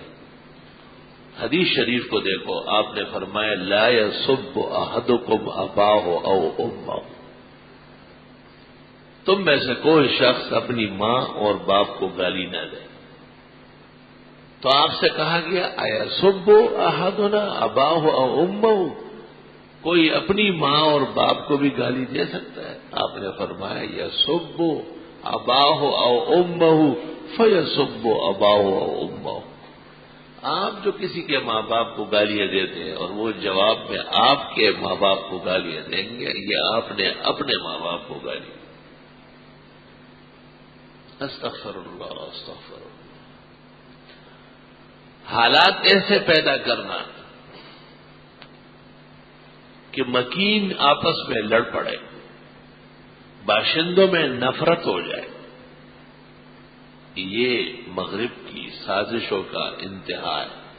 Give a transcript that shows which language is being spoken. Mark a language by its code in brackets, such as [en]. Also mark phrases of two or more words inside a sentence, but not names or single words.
[ur] حدیث شریف کو دیکھو، آپ نے فرمایا [ar] لا یسب احدکم اباہ او امہ، [ur] تم میں سے کوئی شخص اپنی ماں اور باپ کو گالی نہ دے۔ تو آپ سے کہا گیا [ar] ایسب احدنا اباہ او امہ، [ur] کوئی اپنی ماں اور باپ کو بھی گالی دے سکتا ہے؟ آپ نے فرمایا [ar] یسب اباہ او امہ فیسب اباہ او امہ، [ur] آپ جو کسی کے ماں باپ کو گالیاں دیتے ہیں اور وہ جواب میں آپ کے ماں باپ کو گالیاں دیں گے، یہ آپ نے اپنے ماں باپ کو گالی۔ [ar] استغفر اللہ استغفر اللہ۔ [ur] حالات ایسے پیدا کرنا کہ مکین آپس میں لڑ پڑے، باشندوں میں نفرت ہو جائے، یہ مغرب کی سازشوں کا انتہا ہے۔